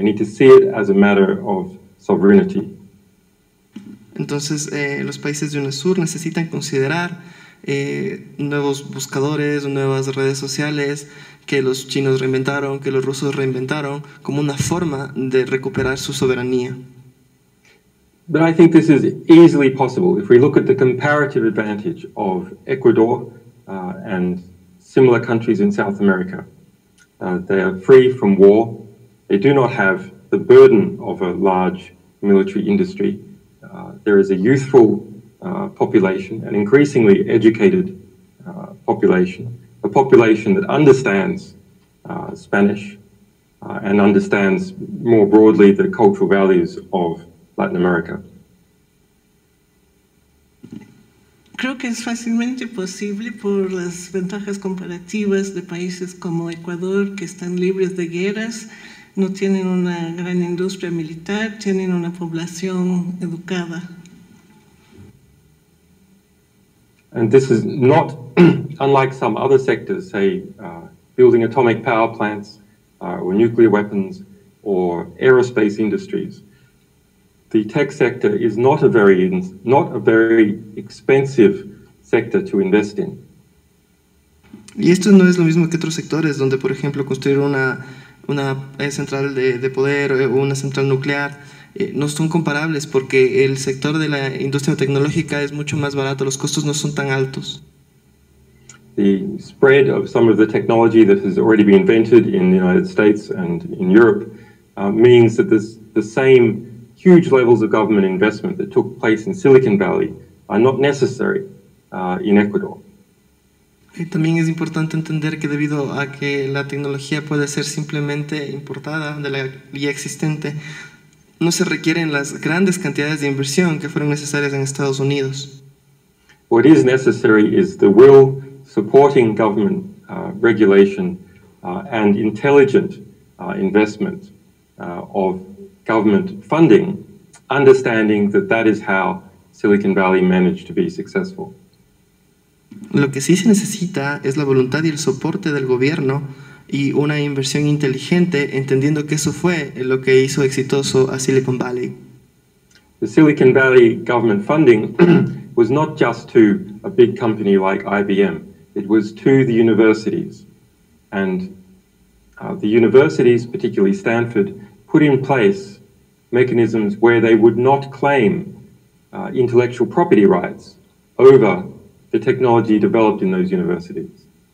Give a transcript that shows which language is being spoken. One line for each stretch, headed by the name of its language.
English: They need to see it as a matter of sovereignty.
Spanish: Entonces, los países de UNASUR necesitan considerar nuevos buscadores, nuevas redes sociales que los chinos reinventaron, que los rusos reinventaron, como una forma de recuperar su soberanía.
English: But I think this is easily possible if we look at the comparative advantage of Ecuador and similar countries in South America. They are free from war. They do not have the burden of a large military industry. There is a youthful population, an increasingly educated population, a population that understands Spanish and understands more broadly the cultural values of Latin America.
Spanish: Creo que es fácilmente posible por las ventajas comparativas de países como Ecuador, que están libres de guerras, no tienen una gran industria militar, tienen una población educada.
English: And this is not unlike some other sectors, say building atomic power plants or nuclear weapons or aerospace industries. The tech sector is not a very expensive sector to invest in.
Spanish: Y esto no es lo mismo que otros sectores, donde, por ejemplo, construir una central de poder o una central nuclear no son comparables, porque el sector de la industria tecnológica es mucho más barato, los costos no son tan altos.
English: The spread of some of the technology that has already been invented in the United States and in Europe means that the same huge levels of government investment that took place in Silicon Valley are not necessary in Ecuador.
Spanish: También es importante entender que debido a que la tecnología puede ser simplemente importada de la vía existente, no se requieren las grandes cantidades de inversión que fueron necesarias en Estados Unidos.
English: What is necessary is the will, supporting government regulation and intelligent investment of government funding, understanding that that is how Silicon Valley managed to be successful.
Spanish: Lo que sí se necesita es la voluntad y el soporte del gobierno y una inversión inteligente, entendiendo que eso fue lo que hizo exitoso a Silicon Valley.
English: The Silicon Valley government funding was not just to a big company like IBM, it was to the universities. And the universities, particularly Stanford, put in place mechanisms where they would not claim intellectual property rights over the technology developed in those universities.